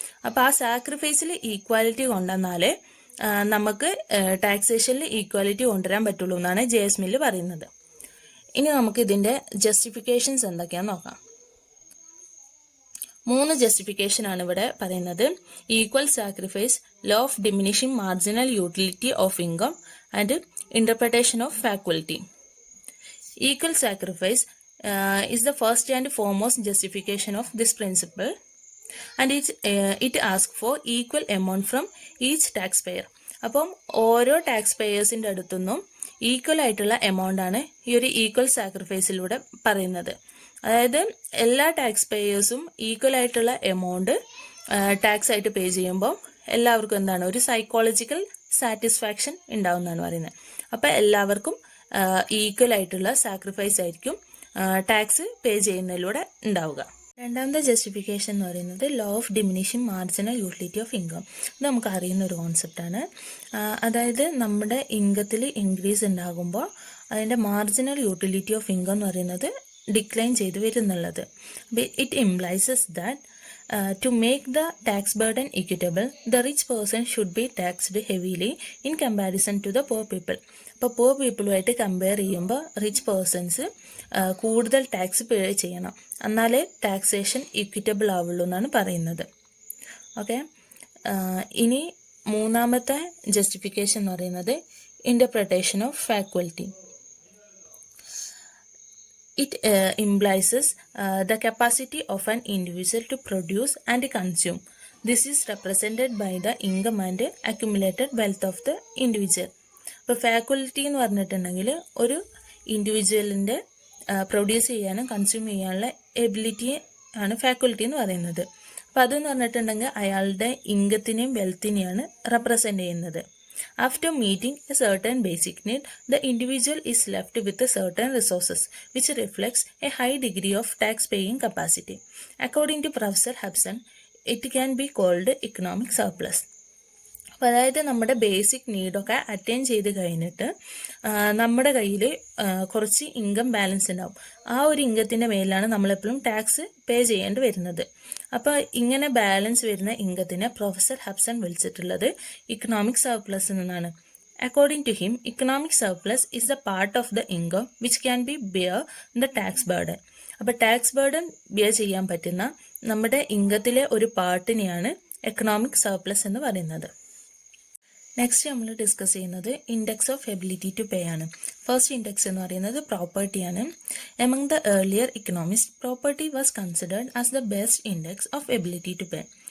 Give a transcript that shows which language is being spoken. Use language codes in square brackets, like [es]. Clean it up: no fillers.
[ml] അപ്പോൾ ആ സാക്രിഫൈസിൽ ഈക്വാലിറ്റി കൊണ്ടുവന്നാലേ നമുക്ക് ടാക്സേഷനിൽ ഈക്വാലിറ്റി കൊണ്ടുവരാൻ പറ്റുള്ളൂ എന്നാണ് ജെ.എസ്. മില്ല് പറയുന്നത്. ഇനി നമുക്ക് ഇതിൻ്റെ ജസ്റ്റിഫിക്കേഷൻസ് എന്തൊക്കെയാണെന്ന് നോക്കാം. 3 ജസ്റ്റിഫിക്കേഷനാണ് ഇവിടെ പറയുന്നത്. Equal sacrifice, law of diminishing marginal utility of income and interpretation of faculty. [en] Equal sacrifice is the first and foremost justification of this principle, and it asks for equal amount from each taxpayer. [ml] അപ്പം ഓരോ tax പേയേഴ്സിൻ്റെ അടുത്തുനിന്നും equal ആയിട്ടുള്ള amount ആണ് ഈ ഒരു equal സാക്രിഫൈസിലൂടെ പറയുന്നത്. അതായത് എല്ലാ tax പേയേഴ്സും equal ആയിട്ടുള്ള എമൗണ്ട് ടാക്സ് ആയിട്ട് പേ ചെയ്യുമ്പോൾ എല്ലാവർക്കും എന്താണ് ഒരു സൈക്കോളജിക്കൽ സാറ്റിസ്ഫാക്ഷൻ ഉണ്ടാവുമെന്നാണ് പറയുന്നത്. അപ്പോൾ എല്ലാവർക്കും ഈക്വൽ ആയിട്ടുള്ള സാക്രിഫൈസ് ആയിരിക്കും ടാക്സ് പേ ചെയ്യുന്നതിലൂടെ ഉണ്ടാവുക. രണ്ടാമത്തെ ജസ്റ്റിഫിക്കേഷൻ എന്ന് പറയുന്നത് law of diminishing marginal utility of income. ഇത് നമുക്ക് അറിയുന്ന ഒരു കോൺസെപ്റ്റാണ്. അതായത് നമ്മുടെ ഇൻകത്തിൽ ഇൻക്രീസ് ഉണ്ടാകുമ്പോൾ അതിൻ്റെ മാർജിനൽ യൂട്ടിലിറ്റി ഓഫ് ഇൻകം എന്ന് പറയുന്നത് ഡിക്ലൈൻ ചെയ്ത് വരുന്നുള്ളത്. [en] It implies that to make the tax burden equitable, the rich person should be taxed heavily in comparison to the poor people. [ml] അപ്പോൾ poor പീപ്പിളുമായിട്ട് കമ്പയർ ചെയ്യുമ്പോൾ റിച്ച് പേഴ്സൺസ് കൂടുതൽ tax പേ ചെയ്യണം, എന്നാലേ taxation equitable ആവുള്ളൂ എന്നാണ് പറയുന്നത്. ഓക്കെ, ഇനി മൂന്നാമത്തെ ജസ്റ്റിഫിക്കേഷൻ എന്ന് പറയുന്നത് interpretation of faculty. [en] It implies the capacity of an individual to produce and consume. This is represented by the income and accumulated wealth of the individual. [ml] ഇപ്പോൾ ഫാക്കൽറ്റി എന്ന് പറഞ്ഞിട്ടുണ്ടെങ്കിൽ ഒരു ഇൻഡിവിജ്വലിൻ്റെ പ്രൊഡ്യൂസ് ചെയ്യാനും കൺസ്യൂം ചെയ്യാനുള്ള എബിലിറ്റി ആണ് faculty എന്ന് പറയുന്നത്. അപ്പോൾ അതെന്ന് പറഞ്ഞിട്ടുണ്ടെങ്കിൽ അയാളുടെ ഇൻകത്തിനെയും വെൽത്തിനെയാണ് റെപ്രസെൻ്റ് ചെയ്യുന്നത്. [en] After meeting a certain basic need, the individual is left with a certain resources, which reflects a high degree of tax-paying capacity. According to Professor Hobson, it can be called economic surplus. [ml] അപ്പോൾ അതായത് നമ്മുടെ basic നീഡൊക്കെ attain ചെയ്ത് കഴിഞ്ഞിട്ട് നമ്മുടെ കയ്യിൽ കുറച്ച് income balance ഉണ്ടാവും. ആ ഒരു ഇൻകത്തിൻ്റെ മേലാണ് നമ്മളെപ്പോഴും ടാക്സ് പേ ചെയ്യേണ്ടി വരുന്നത്. അപ്പോൾ ഇങ്ങനെ ബാലൻസ് വരുന്ന ഇൻകത്തിനെ പ്രൊഫസർ ഹബ്സൺ വിളിച്ചിട്ടുള്ളത് ഇക്കണോമിക് സർപ്ലസ് എന്നാണ്. [en] According to him, economic surplus is the part of the income which can be bear the tax burden. [ml] അപ്പോൾ ടാക്സ് ബേർഡൻ ബിയർ ചെയ്യാൻ പറ്റുന്ന നമ്മുടെ ഇൻകത്തിലെ ഒരു പാർട്ടിനെയാണ് എക്കണോമിക് സർപ്ലസ് എന്ന് പറയുന്നത്. നെക്സ്റ്റ് നമ്മൾ ഡിസ്കസ് ചെയ്യുന്നത് index of ability to pay ആണ്. ഫസ്റ്റ് ഇൻഡെക്സ് എന്ന് പറയുന്നത് പ്രോപ്പർട്ടിയാണ്. [en] Among the earlier economist, property was considered as the best index of ability to pay.